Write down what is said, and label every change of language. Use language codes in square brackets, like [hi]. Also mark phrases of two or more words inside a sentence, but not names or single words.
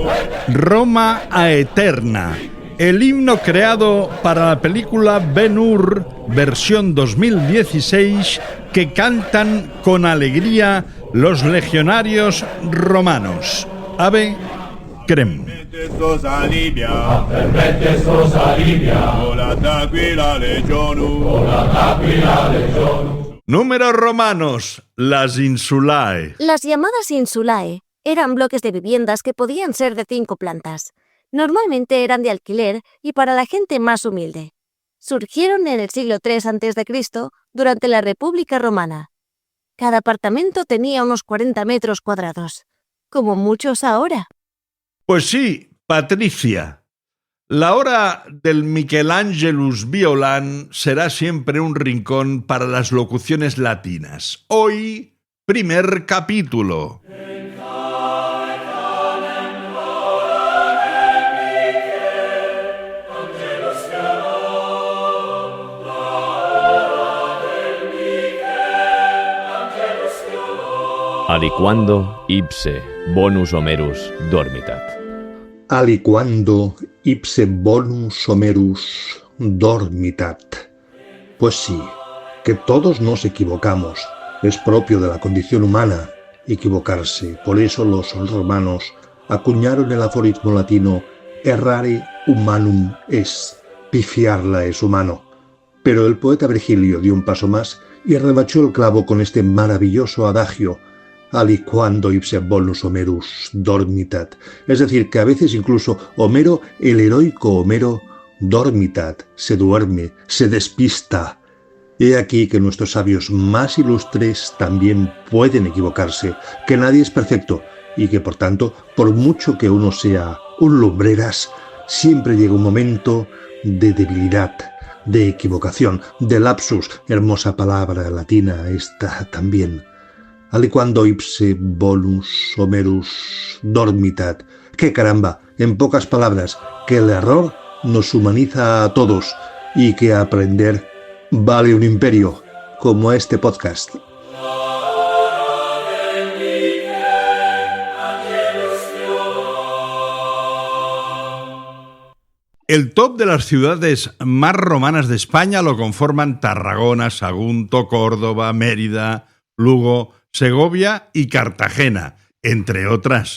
[es] Roma Aeterna, el himno creado para la película Ben-Hur, versión 2016, que cantan con alegría los legionarios romanos. [la] Ave Crem. Sos alivia, volat aquila legionum, [es] Números romanos, las insulae. Las llamadas insulae eran bloques de viviendas que podían ser de 5 plantas. Normalmente eran de alquiler y para la gente más humilde. Surgieron en el siglo III a.C. durante la República Romana. Cada apartamento tenía unos 40 metros cuadrados, como muchos ahora. Pues sí, Patricia. La hora del Michelangelus Violan será siempre un rincón para las locuciones latinas. Hoy, primer capítulo. [la] Aliquando ipse bonus Homerus dormitat. Aliquando ipse bonus Homerus dormitat. [es] Pues sí, que todos nos equivocamos. Es propio de la condición humana equivocarse. Por eso los romanos acuñaron el aforismo latino [la] errare humanum est, [es] pifiarla es humano. Pero el poeta Virgilio dio un paso más y remachó el clavo con este maravilloso adagio: [la] aliquando ipse bonus Homerus dormitat. [es] Es decir, que a veces incluso Homero, el heroico Homero, dormitat, se duerme, se despista. He aquí que nuestros sabios más ilustres también pueden equivocarse, que nadie es perfecto y que por tanto, por mucho que uno sea un lumbreras, siempre llega un momento de debilidad, de equivocación, de lapsus, hermosa palabra latina esta también. [la] Aliquando ipse bonus Homerus dormitat. [es] ¡Qué caramba! En pocas palabras, que el error nos humaniza a todos y que aprender vale un imperio, como este podcast. El top de las ciudades más romanas de España lo conforman Tarragona, Sagunto, Córdoba, Mérida, Lugo, Segovia y Cartagena, entre otras.